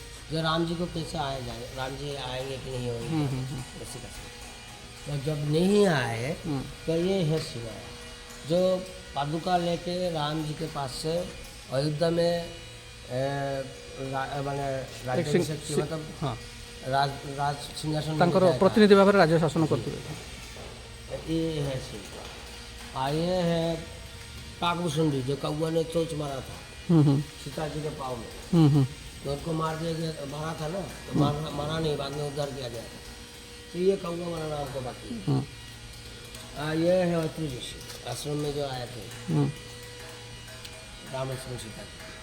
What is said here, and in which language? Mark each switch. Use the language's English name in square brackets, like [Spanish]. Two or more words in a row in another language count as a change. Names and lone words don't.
[Hindi] जो राम जी को कैसे आया जाए, राम जी आएंगे कि नहीं होंगे इसी का। तो जब नहीं आए तो ये है सिवाय जो पादुका लेके राम जी के पास से अयोध्या में मैंने राज्याभिषेक किया, मतलब हाँ राज सिंहासन में ତାଙ୍କର बैठाया था। [Odia] ପ୍ରତିନିଧି ଭାବରେ ରାଜ୍ୟ ଶାସନ କରୁଥିଲେ। [Hindi] ये है सिंह। ये है काकभूषुंडी जो कौआ ने चोच मारा था सीता जी के पाँव में, तो उनको मार दिया गया, मारा था ना, तो मारा नहीं, बाद में उद्धार किया गया। तो ये कौआ मराना हमको बाकी है। ये है अत्रि ऋषि आश्रम में जो आए थे राम लक्ष्मण सीता जी।